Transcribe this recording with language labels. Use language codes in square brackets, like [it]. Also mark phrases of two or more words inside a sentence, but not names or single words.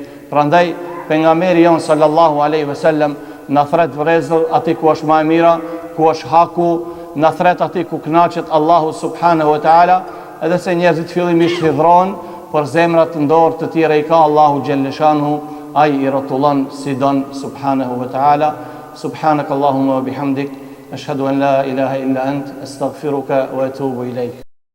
[sq] Prandaj pejgamberi jon [ar] صلى الله عليه وسلم [sq] na thret vëllezër aty ku është më e mira, ku është haku, na thret aty ku kënaqet Allahu [ar] سبحانه وتعالى, [sq] edhe se njerëzit fillimisht hidhrohen, por zemrat të ndorë të tjera i ka Allahu Gjelleshanu, ai i rrotullon si don [ar] سبحانه وتعالى. سبحانك اللهم وبحمدك أشهد أن لا إله إلا أنت أستغفرك وأتوب إليك.